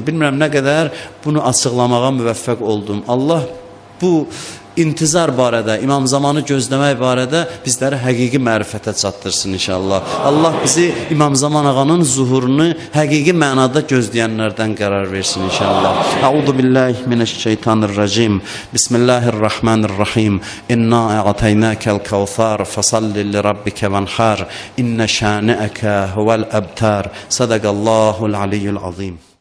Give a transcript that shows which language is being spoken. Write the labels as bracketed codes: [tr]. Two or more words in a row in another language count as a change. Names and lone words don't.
[az] Bilmirəm nə qədər bunu açıqlamağa müvəffəq oldum. Allah bu intizar barədə, İmam Zamanı gözləmək barədə bizləri həqiqi mərifətə çatdırsın inşallah. Allah bizi İmam Zaman ağanın zuhurunu həqiqi mənada gözləyənlərdən qərar versin inşallah. [ar] أعوذ بالله من الشيطان الرجيم. بسم الله الرحمن الرحيم. إنا أعطيناك الكوثر فصل لربك وانحر. إن شانئك هو الأبتر. صدق الله العلي العظيم.